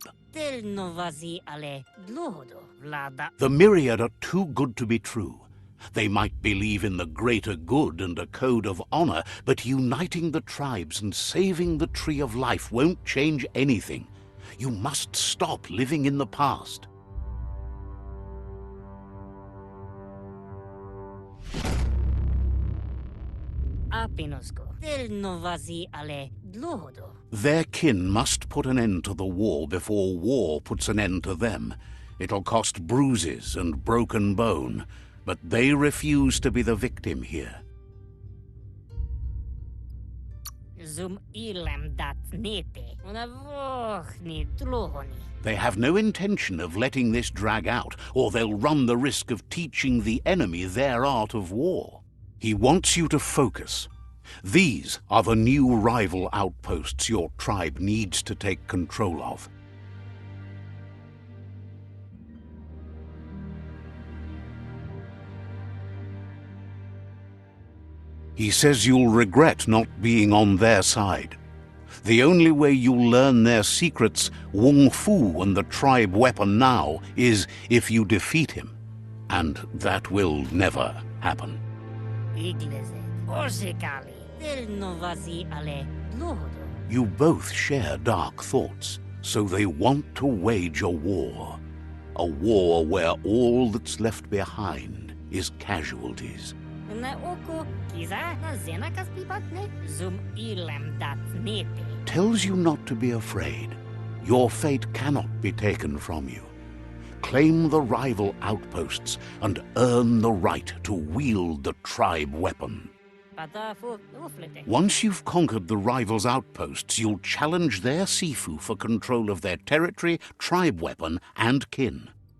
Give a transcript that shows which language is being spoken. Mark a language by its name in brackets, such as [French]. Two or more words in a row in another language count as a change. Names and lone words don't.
[English] Del novazi ale dlohodo vlada. The Myriad are too good to be true. They might believe in the greater good and a code of honor, but uniting the tribes and saving the Tree of Life won't change anything. You must stop living in the past. Apinosko. Del novazi ale dlohodo. Their kin must put an end to the war before war puts an end to them. It'll cost bruises and broken bone, but they refuse to be the victim here. Zum ilam dat nete. Unavochni dlohoni. They have no intention of letting this drag out, or they'll run the risk of teaching the enemy their art of war. He wants you to focus. These are the new rival outposts your tribe needs to take control of. He says you'll regret not being on their side. The only way you'll learn their secrets, Wung Fu and the tribe weapon now, is if you defeat him. And that will never happen. Igleze. Orsekali. Del novazi ale dlohodo. You both share dark thoughts, so they want to wage a war. A war where all that's left behind is casualties. Na oko kiza na zena kaspipatne. Zum ilam dat nete. Tells you not to be afraid. Your fate cannot be taken from you. Claim the rival outposts and earn the right to wield the tribe weapon. Once you've conquered the rivals' outposts, you'll challenge their Sifu for control of their territory, tribe weapon, and kin.